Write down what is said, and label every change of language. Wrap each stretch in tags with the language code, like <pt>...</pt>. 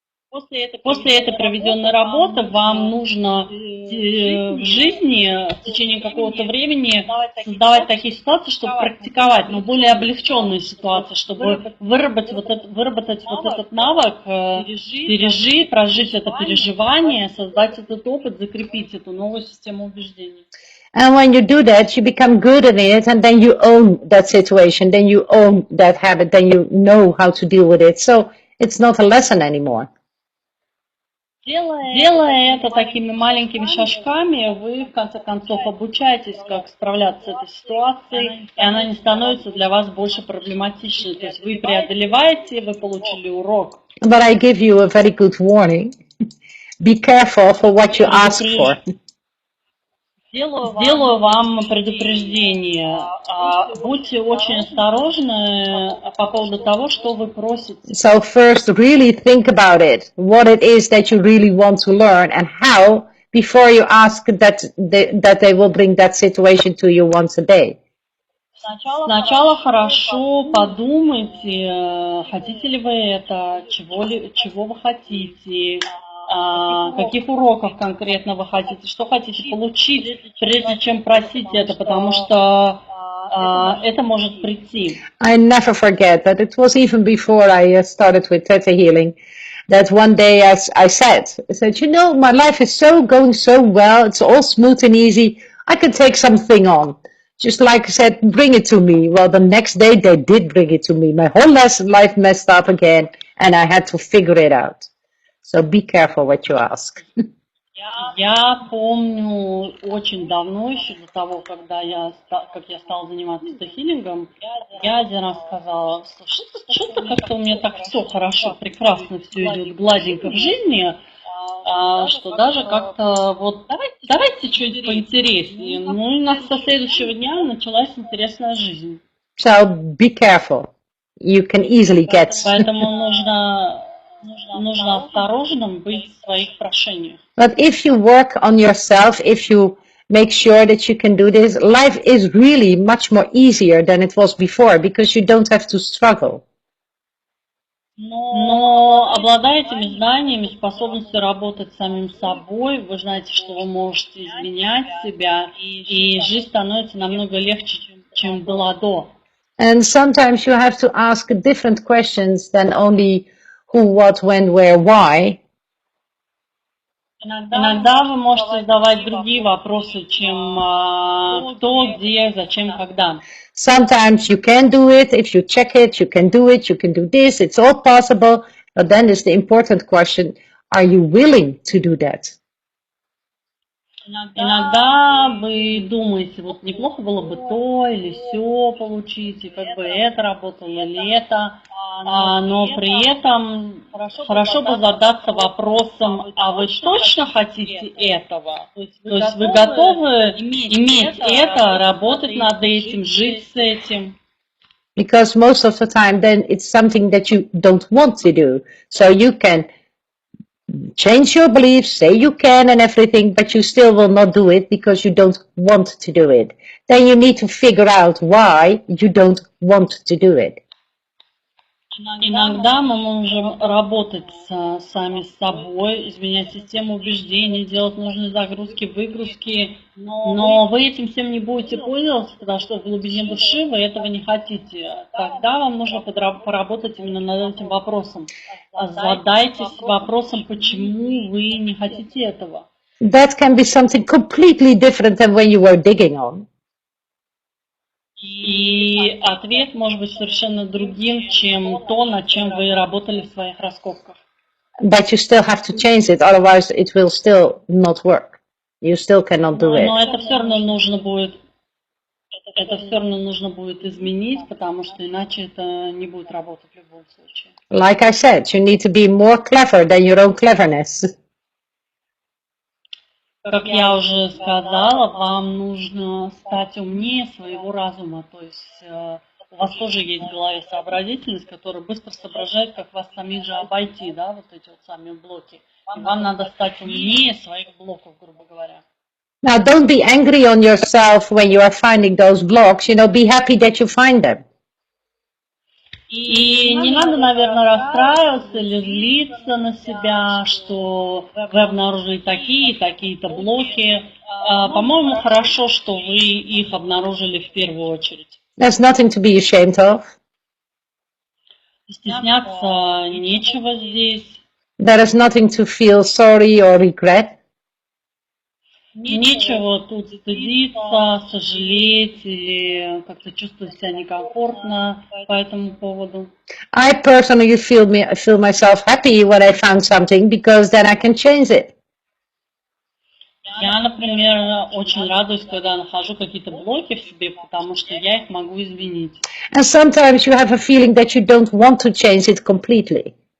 <ru>После этой проведенной работы вам нужно в жизни в течение какого-то времени создавать такие ситуации, чтобы практиковать, но более облегченные ситуации, чтобы выработать вот этот навык, пережить, прожить это переживание, создать этот опыт, закрепить эту новую систему убеждений.</ru> <en>And when you do that, you become good at it, and then you own that situation, then you own that habit, then you know how to deal with it. So it's not a lesson anymore.</en> <ru>Делая это такими маленькими шажками, вы в конце концов обучаетесь, как справляться с этой ситуацией, и она не становится для вас больше проблематичной. То есть вы преодолеваете, вы получили урок.</ru> <en>But I give you a very good warning. Be careful for what you ask for.</en> <ru>Сделаю вам предупреждение. Будьте очень осторожны по поводу того, что вы просите.</ru> <en>So first, really think about it, what it is that you really want to learn and how, before you ask that they will bring that situation to you once a day.</en> <ru>Сначала хорошо подумайте, хотите ли вы это, чего вы хотите, каких уроков конкретно вы хотите, что хотите получить, прежде чем просить это, потому что это может прийти.</ru> <en>I never forget that it was even before I started with Theta Healing, that one day I said, you know, my life is going so well, it's all smooth and easy, I can take something on. Just like I said, bring it to me. Well, the next day they did bring it to me. My whole life messed up again, and I had to figure it out. So be careful what you ask.</en> <ru>Я помню очень давно, еще до того, как я стала заниматься тета-хилингом, я один раз сказала, что-то как-то у меня так все хорошо, прекрасно все идет гладенько в жизни, что даже как-то вот давайте что-нибудь поинтереснее. Ну и со следующего дня началась интересная жизнь.</ru> <en>So be careful. You can easily get.</en> <ru>Поэтому нужно осторожным быть в своих прошениях.</ru> <en>But if you work on yourself, if you make sure that you can do this, life is really much more easier than it was before because you don't have to struggle.</en> <ru>Но обладая этими знаниями, способностью работать с самим собой, вы знаете, что вы можете изменять себя, и жизнь становится намного легче, чем была до.</ru> <en>And sometimes you have to ask different questions than only who, what, when, where, why.</en> <ru>Иногда вы можете задавать другие вопросы, чем кто, где, зачем, когда.</ru> <en>Sometimes you can do it. If you check it, you can do it. You can do this. It's all possible. But then is the important question, are you willing to do that?</en> <ru>Иногда вы думаете, вот неплохо было бы то или сё получить, и как бы это работало или это, но при этом хорошо бы задаться вопросом, а вы точно хотите этого? То есть вы готовы иметь это, работать над этим, жить с этим?</ru> <en>Because most of the time then it's something that you don't want to do. So you can change your beliefs, say you can and everything, but you still will not do it because you don't want to do it. Then you need to figure out why you don't want to do it.</en> <ru>Иногда мы можем работать сами с собой, изменять систему убеждений, делать нужные загрузки, выгрузки, но вы этим всем не будете пользоваться, потому что в глубине души вы этого не хотите. Тогда вам нужно поработать именно над этим вопросом. Задайтесь вопросом, почему вы не хотите этого.</ru> <en>That can be something completely different than when you were digging on.</en> <ru>И ответ может быть совершенно другим, чем то, над чем вы работали в своих раскопках.</ru> <en>But you still have to change it, otherwise it will still not work. You still cannot do it.</en> <ru>Но это все равно нужно будет изменить, потому что иначе это не будет работать в любом случае.</ru> <en>Like I said, you need to be more clever than your own cleverness.</en> <ru>Как я уже сказала, вам нужно стать умнее своего разума. То есть у вас тоже есть в голове сообразительность, которая быстро соображает, как вас самих же обойти, да, вот эти вот сами блоки. И вам надо стать умнее своих блоков, грубо говоря.</ru> <en>Now, don't be angry on yourself when you are finding those blocks. You know, be happy that you find them.</en> <ru>И не надо, наверное, расстраиваться или злиться на себя, что вы обнаружили такие, такие-то блоки. По-моему, хорошо, что вы их обнаружили в первую очередь.</ru> <en>There's nothing to be ashamed of.</en> <ru>Стесняться нечего здесь.</ru> <en>There is nothing to feel sorry or regret.</en> <ru>Нечего тут стыдиться, сожалеть или как-то чувствовать себя некомфортно по этому поводу.</ru> <en>I personally feel myself happy when I found something because then I can change it.</en> <ru>Я, например, очень радуюсь, когда нахожу какие-то блоки в себе, потому что я их могу изменить.</ru> <en>And sometimes you have a feeling that you don't want to change it completely.</en>